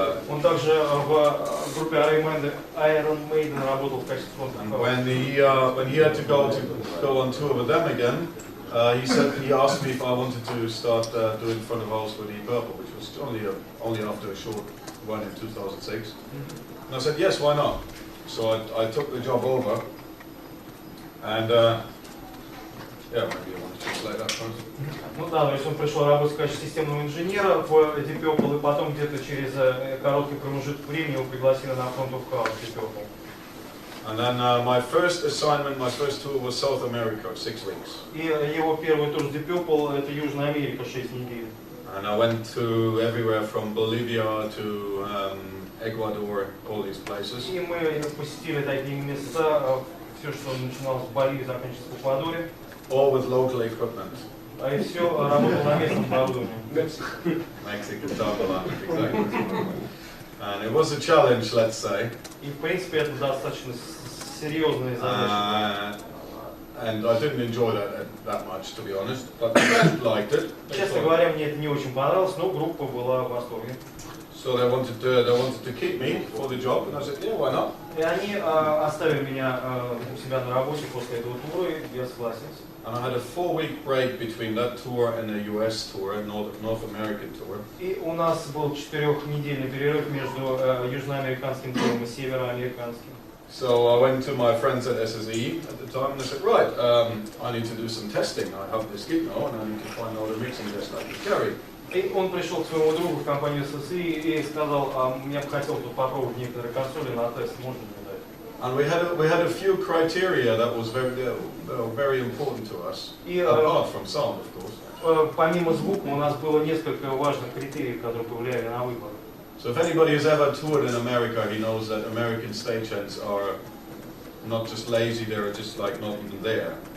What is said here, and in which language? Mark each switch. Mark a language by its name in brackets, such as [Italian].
[Russian] Он также в группе Iron Maiden работал в качестве фронта. [English] When he had to go on tour with them again, he asked me if I wanted to start doing front of house for Deep Purple, which was only after a short run in 2006. And I said yes, why not? So I took the job over, and yeah, maybe I want to translate that first. [Russian] Ну да, то есть он пришел работать в качестве системного инженера в Deep Purple, и потом где-то через короткий промежуток времени его пригласили на front of house Deep Purple. [English] And then my first tour was South America, 6 weeks. [Russian] И его первый тур с Deep Purple это Южная Америка, 6 недель. [English] And I went to everywhere from Bolivia to Ecuador, all these places. [Russian] И мы посетили такие места, все, что начиналось в Боливии, заканчивалось в Эквадоре. [English] All with local equipment. [Russian] А и все работало на местном оборудовании. [English] Mexican Tabala, exactly. And it was a challenge, let's say. [Russian] И в принципе это достаточно серьезная задача. [English] And I didn't enjoy that much, to be honest. But the band liked it. [Russian] Честно говоря, мне это не очень понравилось, но группа была в восторге. [English] So they wanted to keep me for the job, and I said, yeah, why not? [Russian] И они оставили меня у себя на работе после этого тура, и я согласился. [English] And I had a 4-week break between that tour and the US tour, North American tour. [Russian] И у нас был 4-недельный перерыв между южноамериканским туром и североамериканским. [English] So I went to my friends at SSE at the time and I said, right, I need to do some testing. I have this git now and I need to find out a mixing desk I can carry. [Russian] И он пришел к своему другу в компанию SSE и сказал, я бы хотел тут попробовать некоторые консоли на тест, можно мне дать? [English] And we had a few criteria that was very important to us, apart from sound, of course. [Russian] Помимо звука у нас было несколько важных критериев, которые повлияли на выбор. [English] So if anybody has ever toured in America, he knows that American stagehands are not just lazy; they're just like not even there.